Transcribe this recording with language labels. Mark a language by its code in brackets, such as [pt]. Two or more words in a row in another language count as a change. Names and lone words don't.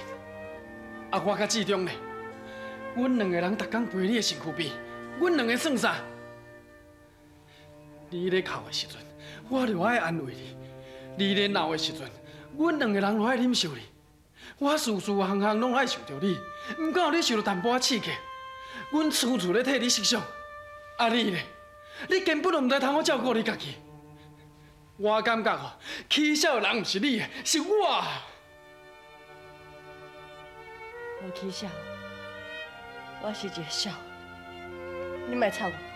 [nan] 啊，我甲志忠呢？阮两个人逐工陪你的身躯边，阮两个算啥？你咧哭的时阵，我就爱安慰你；你咧闹的时阵，阮两个人就爱忍受你。我事事项项拢爱想着你，毋敢有你受到淡薄仔刺激。阮处处咧替你设想，啊你咧？你根本就毋知通好照顾你家己。我感觉哦，起笑的人毋是你的，是我。我起笑，我是一个笑，你莫吵我。